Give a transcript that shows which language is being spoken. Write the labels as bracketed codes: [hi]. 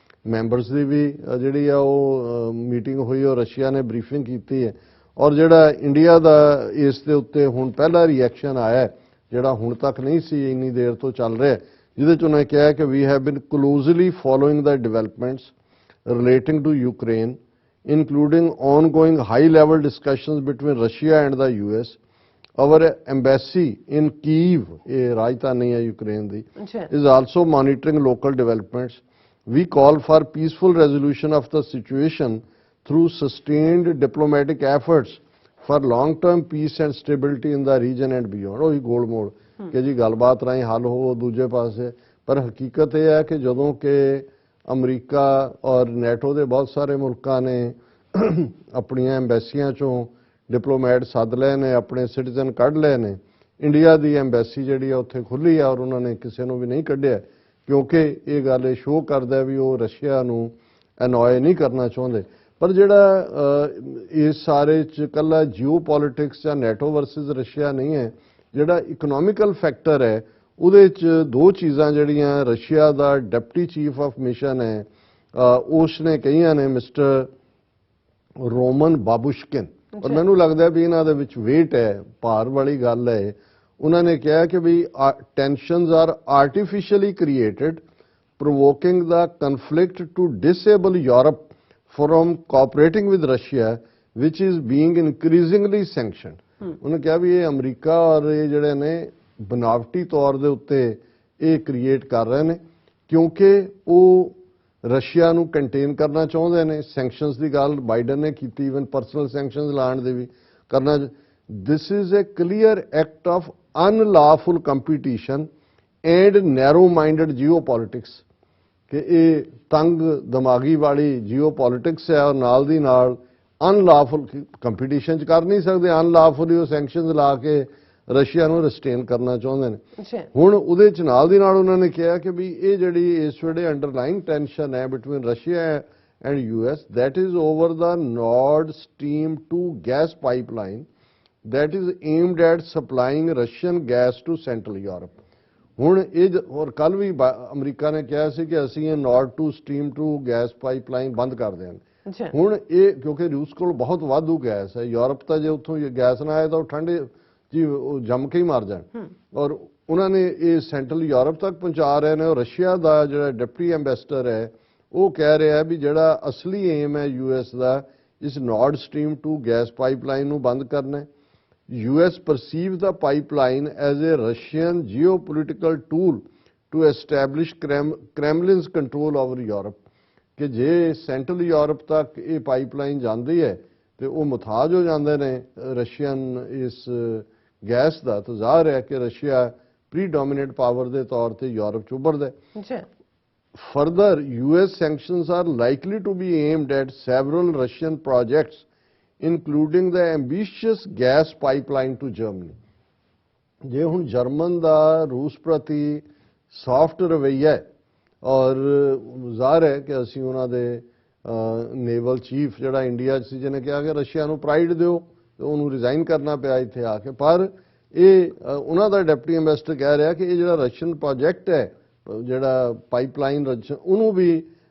[pa] Members ਦੀ ਵੀ ਜਿਹੜੀ ਆ ਉਹ ਮੀਟਿੰਗ ਹੋਈ ਔਰ ਰਸ਼ੀਆ ਨੇ ਬਰੀਫਿੰਗ ਕੀਤੀ ਹੈ, ਔਰ ਜਿਹੜਾ ਇੰਡੀਆ ਦਾ ਇਸ ਦੇ ਉੱਤੇ ਹੁਣ ਪਹਿਲਾ ਰਿਐਕਸ਼ਨ ਆਇਆ ਜਿਹੜਾ ਹੁਣ ਤੱਕ ਨਹੀਂ ਸੀ, ਇੰਨੀ ਦੇਰ ਤੋਂ ਚੱਲ ਰਿਹਾ, ਜਿਹਦੇ 'ਚ ਉਹਨੇ ਕਿਹਾ ਕਿ [en] We have been closely following the developments relating to Ukraine, including ongoing high-level discussions between Russia and the US. Our embassy in Kyiv, [pa] Rajdhani hai Ukraine di, [en] is also monitoring local developments. We call for peaceful resolution of the situation through sustained diplomatic efforts for long-term peace and stability in the region and beyond. [pa] ਉਹੀ ਗੋਲ ਮੋੜ ਕਿ ਜੀ ਗੱਲਬਾਤ ਰਾਹੀਂ ਹੱਲ ਹੋ ਦੂਜੇ ਪਾਸੇ, ਪਰ ਹਕੀਕਤ ਇਹ ਹੈ ਕਿ ਜਦੋਂ ਕਿ ਅਮਰੀਕਾ ਔਰ ਨੈਟੋ ਦੇ ਬਹੁਤ ਸਾਰੇ ਮੁਲਕਾਂ ਨੇ ਆਪਣੀਆਂ ਐਮਬੈਸੀਆਂ 'ਚੋਂ ਡਿਪਲੋਮੈਟ ਸੱਦ ਲਏ ਨੇ, ਆਪਣੇ ਸਿਟੀਜ਼ਨ ਕੱਢ ਲਏ ਨੇ, ਇੰਡੀਆ ਦੀ ਐਮਬੈਸੀ ਜਿਹੜੀ ਆ ਉੱਥੇ ਖੁੱਲ੍ਹੀ ਆ ਔਰ ਉਹਨਾਂ ਨੇ ਕਿਸੇ ਨੂੰ ਵੀ ਨਹੀਂ ਕੱਢਿਆ, ਕਿਉਂਕਿ ਇਹ ਗੱਲ ਇਹ ਸ਼ੋਅ ਕਰਦਾ ਵੀ ਉਹ ਰਸ਼ੀਆ ਨੂੰ ਅਨੋਏ ਨਹੀਂ ਕਰਨਾ ਚਾਹੁੰਦੇ। ਪਰ ਜਿਹੜਾ ਇਸ ਸਾਰੇ 'ਚ ਇਕੱਲਾ ਜੀਓ ਪੋਲੀਟਿਕਸ ਜਾਂ ਨੈਟੋ ਵਰਸਸ ਰਸ਼ੀਆ ਨਹੀਂ ਹੈ, ਜਿਹੜਾ ਇਕਨੋਮਿਕਲ ਫੈਕਟਰ ਹੈ ਉਹਦੇ 'ਚ ਦੋ ਚੀਜ਼ਾਂ ਜਿਹੜੀਆਂ Russia ਦਾ deputy chief of mission ਹੈ ਉਸ ਨੇ ਕਹੀਆਂ ਨੇ, ਮਿਸਟਰ ਰੋਮਨ ਬਾਬੁਸ਼ਕਿਨ, ਔਰ ਮੈਨੂੰ ਲੱਗਦਾ ਵੀ ਇਹਨਾਂ ਦੇ ਵਿੱਚ ਵੇਟ ਹੈ, ਭਾਰ ਵਾਲੀ ਗੱਲ ਹੈ। ਉਹਨਾਂ ਨੇ ਕਿਹਾ ਕਿ [en] ਵੀ tensions are artificially created provoking the conflict to disable Europe from cooperating with Russia, which is being increasingly sanctioned. [pa] ਉਹਨੇ ਕਿਹਾ ਵੀ ਇਹ ਅਮਰੀਕਾ ਔਰ ਇਹ ਜਿਹੜੇ ਨੇ ਬਨਾਵਟੀ ਤੌਰ ਦੇ ਉੱਤੇ ਇਹ ਕ੍ਰੀਏਟ ਕਰ ਰਹੇ ਨੇ, ਕਿਉਂਕਿ ਉਹ ਰਸ਼ੀਆ ਨੂੰ ਕੰਟੇਨ ਕਰਨਾ ਚਾਹੁੰਦੇ ਨੇ। ਸੈਂਕਸ਼ਨਸ ਦੀ ਗੱਲ ਬਾਈਡਨ ਨੇ ਕੀਤੀ, ਇਵਨ ਪਰਸਨਲ ਸੈਂਕਸ਼ਨਸ ਲਾਉਣ ਦੇ ਵੀ ਕਰਨਾ। [en] this is a clear act of unlawful competition and narrow minded geopolitics, [pa] ਕਿ ਇਹ ਤੰਗ ਦਿਮਾਗੀ ਵਾਲੀ ਜੀਓ ਪੋਲਿਟਿਕਸ ਹੈ ਔਰ ਨਾਲ ਦੀ ਨਾਲ ਅਨਲਾਫੁਲ ਕੰਪੀਟੀਸ਼ਨ 'ਚ ਕਰ ਨਹੀਂ ਸਕਦੇ, ਅਨਲਾਫੁਲੀ ਉਹ ਸੈਂਕਸ਼ਨਸ ਲਾ ਕੇ ਰਸ਼ੀਆ ਨੂੰ ਰਿਸਟੇਨ ਕਰਨਾ ਚਾਹੁੰਦੇ ਨੇ। ਹੁਣ ਉਹਦੇ 'ਚ ਨਾਲ ਦੀ ਨਾਲ ਉਹਨਾਂ ਨੇ ਕਿਹਾ ਕਿ ਵੀ ਇਹ ਜਿਹੜੀ ਇਸ ਵੇਲੇ ਅੰਡਰਲਾਈਨ ਟੈਂਸ਼ਨ ਹੈ between Russia [en] and US, that is over the Nord Stream 2 gas pipeline that is aimed at supplying Russian gas to Central Europe. [pa] ਹੁਣ ਇਹ ਔਰ ਕੱਲ ਵੀ ਅਮਰੀਕਾ ਨੇ ਕਿਹਾ ਸੀ ਕਿ ਅਸੀਂ ਇਹ ਨਾਰਡ ਟੂ ਸਟ੍ਰੀਮ 2 ਗੈਸ ਪਾਈਪਲਾਈਨ ਬੰਦ ਕਰ ਦਿਆਂਗੇ। ਹੁਣ ਇਹ ਕਿਉਂਕਿ ਰੂਸ ਕੋਲ ਬਹੁਤ ਵਾਧੂ ਗੈਸ ਹੈ, ਯੂਰਪ ਤਾਂ ਜੇ ਉੱਥੋਂ ਗੈਸ ਨਾ ਆਏ ਤਾਂ ਉਹ ਠੰਡੇ ਜੀ ਜੰਮ ਕੇ ਹੀ ਮਰ ਜਾਣ, ਔਰ ਉਹਨਾਂ ਨੇ ਇਹ ਸੈਂਟਰਲ ਯੂਰਪ ਤੱਕ ਪਹੁੰਚਾ ਰਹੇ ਨੇ। ਔਰ ਰਸ਼ੀਆ ਦਾ ਜਿਹੜਾ ਡਿਪਟੀ ਐਂਬੈਸਡਰ ਹੈ ਉਹ ਕਹਿ ਰਿਹਾ ਵੀ ਜਿਹੜਾ ਅਸਲੀ ਏਮ ਹੈ ਯੂਐਸ ਦਾ ਇਸ ਨਾਰਡ ਸਟ੍ਰੀਮ 2 ਗੈਸ ਪਾਈਪਲਾਈਨ ਨੂੰ ਬੰਦ ਕਰਨਾ ਹੈ। [en] US perceives the pipeline as a Russian geopolitical tool to establish Kremlin's control over Europe, [hi] कि जे सेंट्रल यूरोप तक ये पाइपलाइन जाती है तो वो मुथाज हो जाते हैं रशियन इस गैस का। तो जाहिर है कि रशिया प्रीडोमिनेंट पावर के तौर पर यूरोप च उभरदा है। [en] Further, US sanctions are likely to be aimed at several Russian projects, including the ambitious gas pipeline to Germany. [pa] ਜੇ ਹੁਣ ਜਰਮਨ ਦਾ ਰੂਸ ਪ੍ਰਤੀ ਸੌਫਟ ਰਵੱਈਆ ਹੈ ਔਰ ਜ਼ਾਹਰ ਹੈ ਕਿ ਅਸੀਂ ਉਹਨਾਂ ਦੇ ਨੇਵਲ ਚੀਫ ਜਿਹੜਾ ਇੰਡੀਆ 'ਚ ਸੀ ਜਿਹਨੇ ਕਿਹਾ ਕਿ ਰਸ਼ੀਆ ਨੂੰ ਪ੍ਰਾਈਡ ਦਿਓ ਤੇ ਉਹਨੂੰ ਰਿਜ਼ਾਈਨ ਕਰਨਾ ਪਿਆ ਇੱਥੇ ਆ ਕੇ, ਪਰ ਇਹ ਉਹਨਾਂ ਦਾ ਡਿਪਟੀ ਐਂਬੈਸਡਰ ਕਹਿ ਰਿਹਾ ਕਿ ਇਹ ਜਿਹੜਾ ਰਸ਼ੀਅਨ ਪ੍ਰੋਜੈਕਟ ਹੈ ਜਿਹੜਾ ਪਾਈਪਲਾਈਨ ਉਹਨੂੰ ਵੀ